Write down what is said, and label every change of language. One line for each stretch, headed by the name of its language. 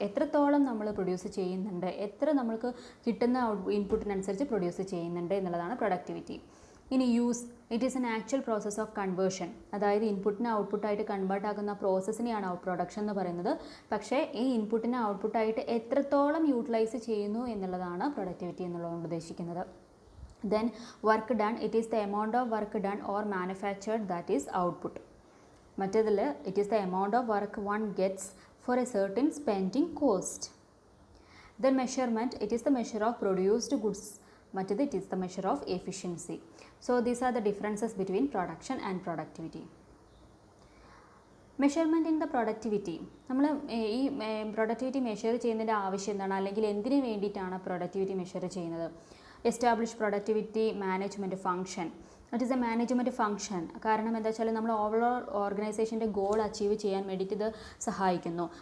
Malayalam: എത്രത്തോളം നമ്മൾ പ്രൊഡ്യൂസ് ചെയ്യുന്നുണ്ട്, എത്ര നമ്മൾക്ക് കിട്ടുന്ന ഇൻപുട്ടിനനുസരിച്ച് പ്രൊഡ്യൂസ് ചെയ്യുന്നുണ്ട് എന്നുള്ളതാണ് പ്രൊഡക്ടിവിറ്റി. ഇനി use,
English: it is an actual process of conversion,
Malayalam: അതായത് ഇൻപുട്ടിനെ ഔട്ട്പുട്ടായിട്ട് കൺവേർട്ട് ആക്കുന്ന പ്രോസസ്സിനെയാണ് പ്രൊഡക്ഷൻ എന്ന് പറയുന്നത്. പക്ഷേ ഈ ഇൻപുട്ടിനെ ഔട്ട്പുട്ടായിട്ട് എത്രത്തോളം യൂട്ടിലൈസ് ചെയ്യുന്നു എന്നുള്ളതാണ് പ്രൊഡക്ടിവിറ്റി എന്നുള്ളതുകൊണ്ട് ഉദ്ദേശിക്കുന്നത്.
English: Then work done, it is the amount of work done or manufactured that is output. മറ്റേതിൽ it is the amount of work one gets for a certain spending cost. Then measurement, it is the measure of produced goods. മറ്റേത് it is the measure of efficiency. So these are the differences between production and productivity. Measurement in the productivity,
Malayalam: നമ്മൾ ഈ productivity measure ചെയ്യുന്നതിൻ്റെ ആവശ്യം എന്താണ്, അല്ലെങ്കിൽ എന്തിനു വേണ്ടിയിട്ടാണ് productivity measure ചെയ്യുന്നത്?
English: Establish productivity management function, it is a management function.
Malayalam: കാരണം എന്താ വെച്ചാൽ നമ്മൾ ഓവറോൾ ഓർഗനൈസേഷൻ്റെ ഗോൾ അച്ചീവ് ചെയ്യാൻ വേണ്ടിയിട്ട് ഇത് സഹായിക്കുന്നു.